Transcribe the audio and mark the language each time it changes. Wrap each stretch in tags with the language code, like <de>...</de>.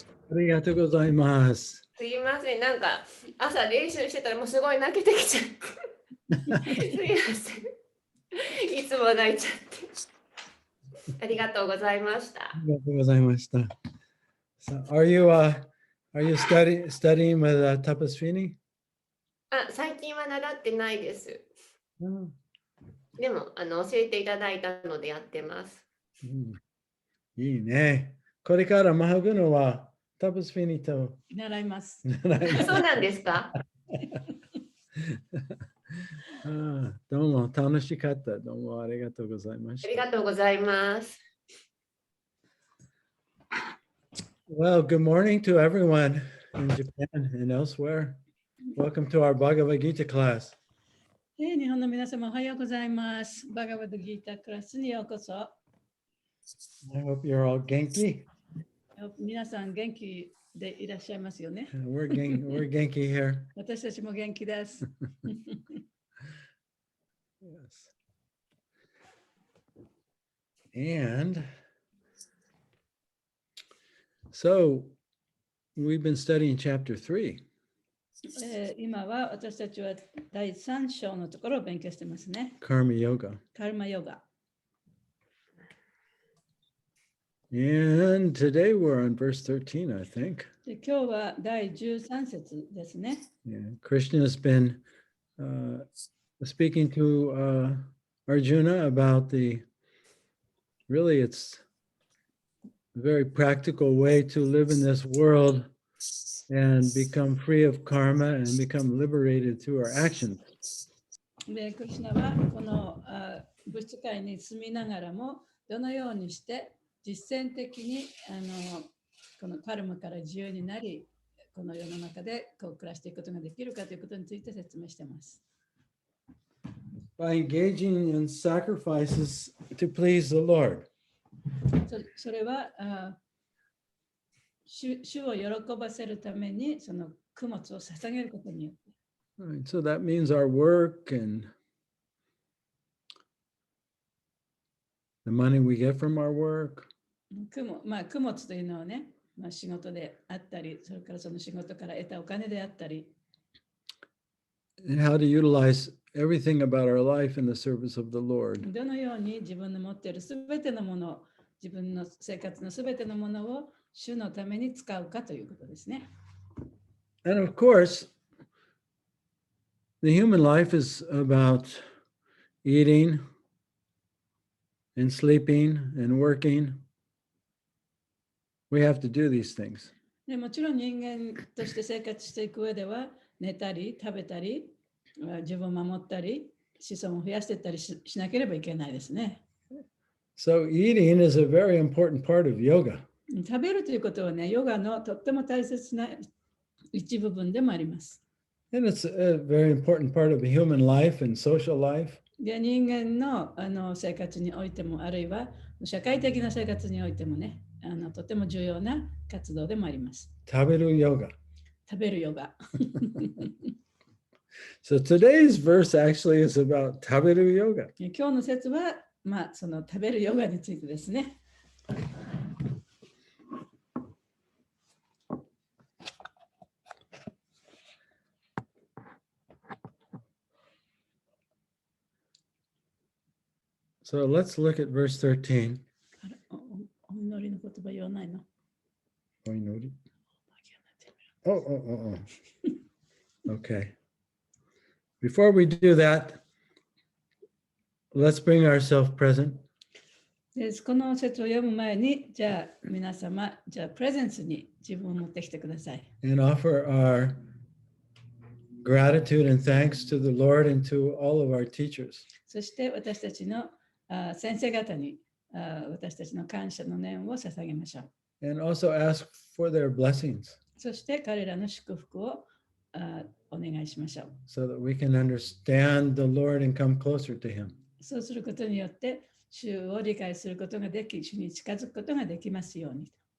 <ja>ありがとうございます。すいません、なんか朝練習してたらもうすごい泣けてきちゃって。すいません。いつも泣いちゃって。ありがとうございました。ありがとうございました。</ja> <en>So, are you studying with Tapasvini?</en> <ja>最近は習ってないです。うんでも教えていただいたのでやってます。いいね。これから学ぶのはタパスフィニと習います。そうなんですか？どうも楽しかった。どうもありがとうございました。ありがとうございます。</ja> <en>Well, good morning to everyone in Japan and elsewhere. Welcome to our Bhagavad Gita class.</en> <ja>日本の皆様おはようございます。バガバッドギータクラスにようこそ。</ja> <en>I hope you're all genki.</en> <ja>皆さん元気でいらっしゃいますよね。</ja> <en>We're genki here.</en> <ja>私たちも元気です。</ja> <en>Yes. And so we've been studying chapter 3.</en> <ja>今は私たちは第3章のところを勉強してますね。</ja> <en>Karma Yoga.</en> <ja>カルマヨガ。</ja> <en>And today we're on verse 13, I think.</en> <ja>で今日は第13節ですね。</ja> <en>Yeah. Krishna has been speaking to Arjuna about really it's a very practical way to live in this world and become free of karma and become liberated through our actions.</en> <ja>でクリシュナはこの物質界に住みながらもどのようにして実践的にこのカルマから自由になり、この世の中でこう暮らしていくことができるかということについて説明しています。</ja> <en>By engaging in sacrifices to please the Lord.</en> <ja>それは主を喜ばせるためにその供物を捧げることによって。</ja> <en>Right, so that means our work and the money we get from our work.</en> <ja>供物というのはね、仕事であったり、それからその仕事から得たお金であったり。</ja> <en>And how to utilize everything about our life in the service of the Lord.</en> <ja>どのように自分の持っているすべてのもの、自分の生活のすべてのものを主のために使うかということですね。</ja> <en>And of course, the human life is about eating and sleeping and working. We have to do these things.</en> <ja>でもちろん人間として生活していく上では、寝たり、食べたり、自分を守ったり、子孫を増やしていったり しなければいけないですね。</ja> <en>So eating is a very important part of yoga.</en> <ja>食べるということはね、ヨガのとっても大切な一部分でもあります。</ja> <en>And it's a very important part of human life and social life.</en> <ja>で人間の生活においても、あるいは社会的な生活においてもね、とても重要な活動でもあります。食べるヨガ。食べるヨガ。</ja> <en>So today's verse actually is about</en> <ja>食べるヨガ。今日の説は、その食べるヨガについてですね。</ja> <en>So let's look at verse 13.</en> <ja>お祈りの言葉言わないの？お祈り。</ja> <en>Oh. Okay. Before we do that, let's bring ourselves present.</en> <ja>この説を読む前に、じゃあ皆様、じゃあプレゼンスに自分を持ってきてください。</ja> <en>And offer our gratitude and thanks to the Lord and to all of our teachers.</en> <ja>そして私たちの先生方に私たちの感謝の念を捧げましょう。</ja> <en>And also ask for their blessings.</en> <ja>そして彼らの祝福をお願いしましょう。</ja> <en>So that we can understand the Lord and come closer to Him.</en> <ja>そうすることによって主を理解することができ、主に近づくことができますように。</ja>